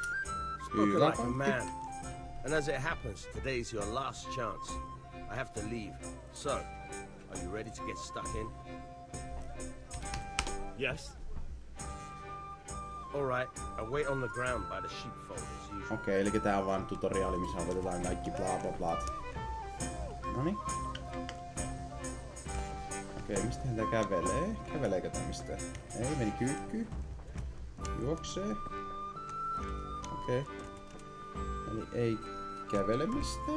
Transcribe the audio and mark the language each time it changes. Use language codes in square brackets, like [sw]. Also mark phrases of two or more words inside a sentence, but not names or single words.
[en] Spoken like a man. And as it happens, today's your last chance. I have to leave. So, are you ready to get stuck in? Yes. Alright, I'll wait on the ground by the sheepfold as usual. [fi] Okei, eli tää on vaan tutoriaali, missä opetetaan kaikki bla bla bla. Noniin. Okei, mistähän tää kävelee? Käveleekö tää mistään? Ei, meni kyykkyyn. Juoksee. Okei. Eli ei kävele mistään.